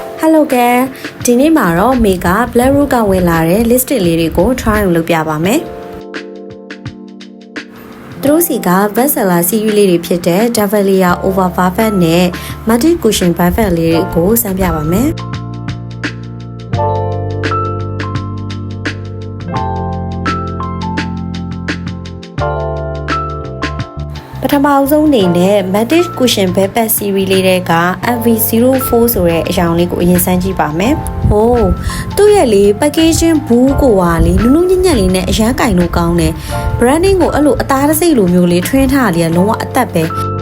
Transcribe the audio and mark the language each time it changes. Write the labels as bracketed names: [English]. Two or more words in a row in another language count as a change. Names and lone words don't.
[Burmese] Hello ကဲဒီနေ့မှာတော့မေက Black Root ကဝင်လာတဲ့ listing လေးတွေကို try လုပ်ပြပါမယ်သူတို့စီက [English] best seller series [Burmese] လေးတွေဖြစ်တဲ့ Davalier Over Buffet နဲ့ Multi Cushion Buffet လေးတွေကိုစမ်းပြပါမယ် ပထမဆုံးအနေနဲ့ Multi Cushion Buffet series လေးတွေက MV04 ဆိုတဲ့အရောင်လေးကိုအရင်စမ်းကြည့်ပါမယ်။ဟိုးသူ့ရဲ့လေ packaging ဘူးကိုကလေနုနုညံ့ညံ့လေးနဲ့အရန်ကင်လို့ကောင်းတယ်။ branding ကိုအဲ့လိုအသားတစိမ့်လိုမျိုးလေးထွင်းထားလေးကလုံးဝအသက်ပဲ။